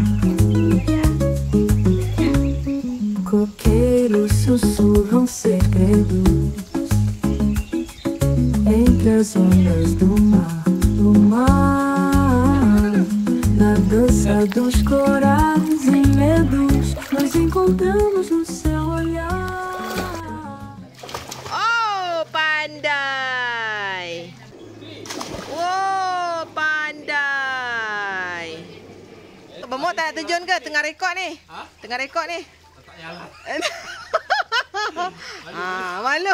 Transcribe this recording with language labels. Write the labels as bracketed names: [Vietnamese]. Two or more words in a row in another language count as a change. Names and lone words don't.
[Portuguese] Coqueiros sussurram segredos entre as ondas do mar, na dança dos corais e medos, nos encontramos no seu olhar. [Malay] Oh, pandai. Oh, pandai. Abang Mod tak nak terjun ke? Tengah rekod ni. Tengah rekod ni. Malu.